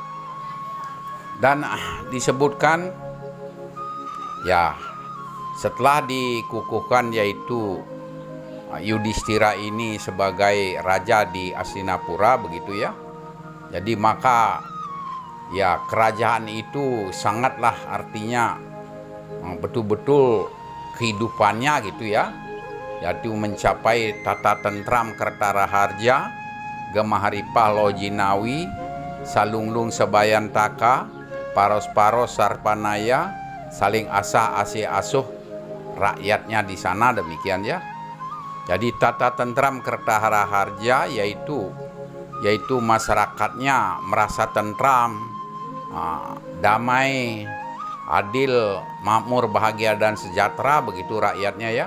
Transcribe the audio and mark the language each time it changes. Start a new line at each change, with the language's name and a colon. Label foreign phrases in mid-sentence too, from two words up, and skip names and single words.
Indonesian: Dan disebutkan ya setelah dikukuhkan yaitu Yudhistira ini sebagai raja di Hastinapura begitu ya. Jadi maka ya kerajaan itu sangatlah artinya betul-betul kehidupannya gitu ya, yaitu mencapai tata tentram Kertaraharja,
Kawi: Gemaharipah Lojinawi, Salunglung Sebayantaka, Paros-paros Sarpanaya,
Indonesian: saling asah asih asuh rakyatnya di sana demikian ya. Jadi tata tentram Kertaraharja yaitu masyarakatnya merasa tentram, damai, adil, makmur, bahagia dan sejahtera begitu rakyatnya ya.